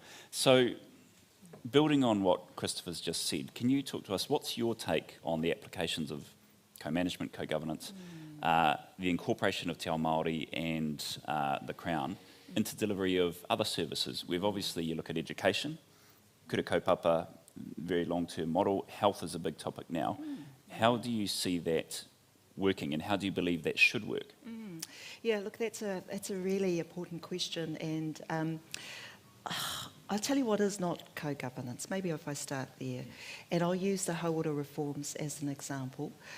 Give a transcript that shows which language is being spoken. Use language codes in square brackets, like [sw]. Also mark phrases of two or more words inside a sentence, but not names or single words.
[en] So, building on what Christopher's just said, can you talk to us, what's your take on the applications of co-management, co-governance, the incorporation of [mi] Te Māori [en] and the Crown into delivery of other services? We've obviously, you look at education, [mi] kura kaupapa, [en] very long-term model, health is a big topic now. How do you see that working, and how do you believe that should work? Yeah, look, that's a really important question, and I'll tell you what is not co-governance. Maybe if I start there, and I'll use the hauora reforms as an example.